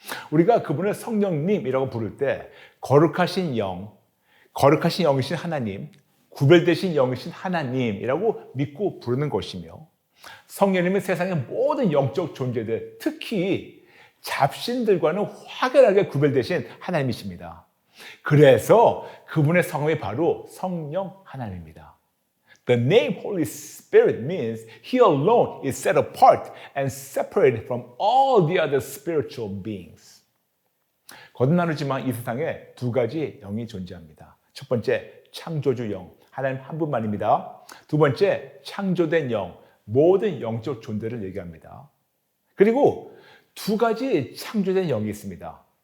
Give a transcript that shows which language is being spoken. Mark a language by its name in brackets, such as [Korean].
[Korean] 우리가 그분을 성령님이라고 부를 때 거룩하신 영, 거룩하신 영이신 하나님, 구별되신 영이신 하나님이라고 믿고 부르는 것이며 성령님은 세상의 모든 영적 존재들, 특히 잡신들과는 확연하게 구별되신 하나님이십니다. 그래서 그분의 성함이 바로 성령 하나님입니다. [English] The name Holy Spirit means He alone is set apart and separated from all the other spiritual beings. [Korean] 거듭나누지만 이 세상에 두 가지 영이 존재합니다. 첫 번째, 창조주 영, 하나님 한 분만입니다. 두 번째, 창조된 영, 모든 영적 존재를 얘기합니다. 그리고 두 가지 창조된 영이 있습니다.